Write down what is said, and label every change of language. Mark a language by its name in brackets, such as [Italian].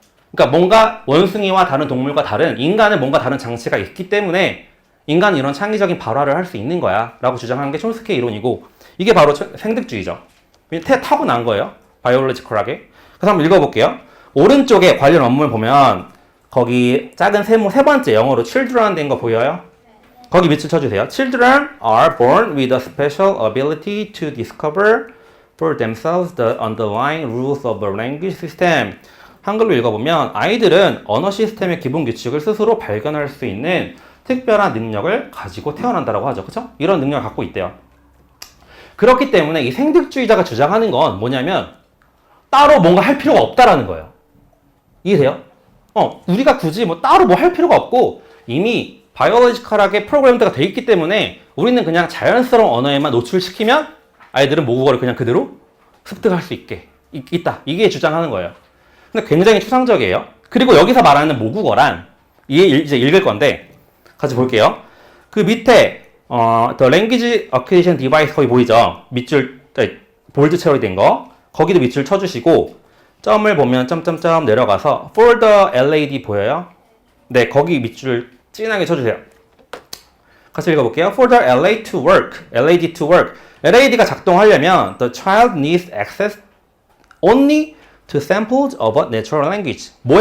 [Korean] 그러니까 뭔가 원숭이와 다른 동물과 다른 인간은 뭔가 다른 장치가 있기 때문에 인간이 이런 창의적인 발화를 할 수 있는 거야 라고 주장하는 게 촘스키의 이론이고, 이게 바로 생득주의죠. 타고난 거예요. 바이올로지컬하게. 그래서 한번 읽어볼게요. 오른쪽에 관련 원문을 보면 거기 작은 세모 세 번째 영어로 children 된 거 보여요? 거기 밑줄 쳐주세요. [English] Children are born with a special ability to discover for themselves the underlying rules of a language system. [Korean] 한글로 읽어보면 아이들은 언어 시스템의 기본 규칙을 스스로 발견할 수 있는 특별한 능력을 가지고 태어난다라고 하죠. 그쵸? 이런 능력을 갖고 있대요. 그렇기 때문에 이 생득주의자가 주장하는 건 뭐냐면 따로 뭔가 할 필요가 없다라는 거예요. 이해돼요? 우리가 굳이 뭐 따로 뭐 할 필요가 없고 이미 바이올로지컬하게 프로그램드가 돼 있기 때문에 우리는 그냥 자연스러운 언어에만 노출시키면 아이들은 모국어를 그냥 그대로 습득할 수 있다. 이게 주장하는 거예요. 근데 굉장히 추상적이에요. 그리고 여기서 말하는 모국어란 이제 읽을 건데 같이 볼게요. 그 밑에 The Language Acquisition Device 거기 보이죠? 밑줄 볼드 처리된 거 거기도 밑줄 쳐주시고 점을 보면 점점점 내려가서 For the LAD 보여요? 네, 거기 밑줄 진하게 쳐주세요. 같이 읽어볼게요. [English] For the LAD to work, LAD to work. [Korean] LAD가 작동하려면 [English] the child needs access only to samples of a natural language.